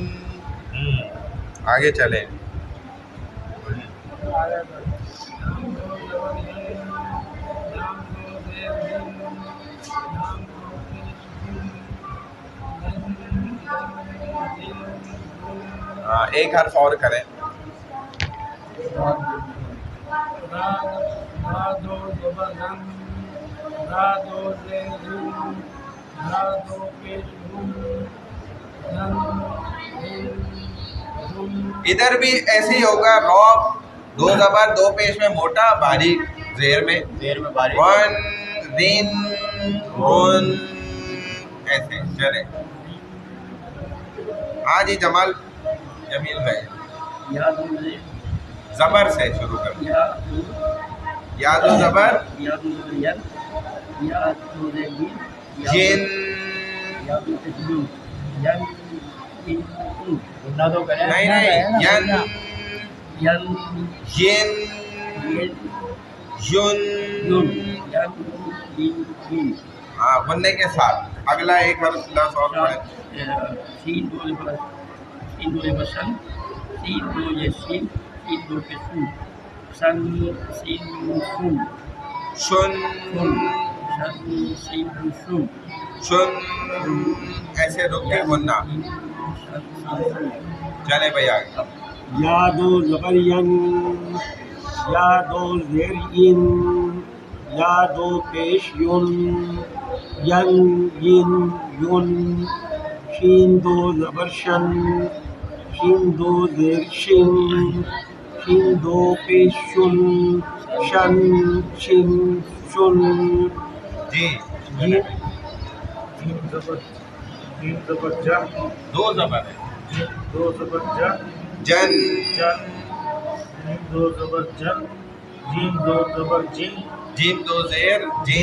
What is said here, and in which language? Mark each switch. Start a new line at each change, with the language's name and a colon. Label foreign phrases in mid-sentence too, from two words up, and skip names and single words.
Urdu: آگے چلیں ہاں ایک حرف اور کریں را دو زبر رم را دو زیر رم را دو پیش رم رم رم ادھر بھی ایسے ہی ہوگا رو دو زبر دو پیش میں موٹا باریک زیر میں زیر میں باریک ون رن ون ایسے چلیں ہاں جی جمال جمیل بھائی یا دو زیر زبر سے شروع کر یا دو یا دو زبر یا دو زیر ین یا دو زیر جن یا دو پیش لن ین ان گناہ تو کریں نہیں نہیں ین ین ین ین یون یون ین ان ان ہاں غنّے کے ساتھ اگلا ایک حرف لفظ اور پڑھیں سین دو زبر شن سین دو یہ سین سین دو کے سون سن سین سون شن سون شن سین سون شن ایسے رک کے غنّہ چلے بھائی آگے یا دو زبر ین یا دو زیر ان یا دو پیش یون ین ین یون شین دو زبر شن شین دو زیر شن شین دو پیش شن شن شن شن جی جیم زبر جا دو زبر ہے دو زبر جا جن جن جیم دو زبر جن جیم دو زبر جن جیم دو زیر جن